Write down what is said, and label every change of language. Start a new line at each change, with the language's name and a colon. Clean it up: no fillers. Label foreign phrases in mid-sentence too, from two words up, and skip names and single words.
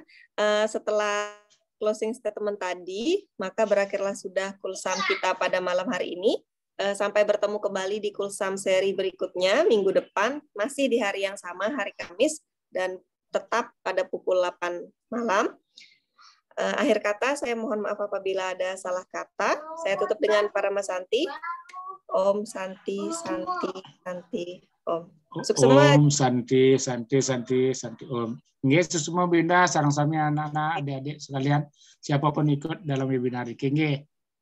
Indonesian: Setelah closing statement tadi, maka berakhirlah sudah Kulsam kita pada malam hari ini. Sampai bertemu kembali di Kulsam seri berikutnya, minggu depan, masih di hari yang sama, hari Kamis, dan tetap pada pukul 8 malam. Akhir kata, saya mohon maaf apabila ada salah kata. Saya tutup dengan Parama Santi.
Sanskrit: Om Santi, Santi, Santi, Om. Om Santi, Santi, Santi, Santi, Om.
Indonesian: Nggih, semua benda sarang sami anak-anak, adik-adik sekalian, siapapun ikut dalam webinar ini. Nggih.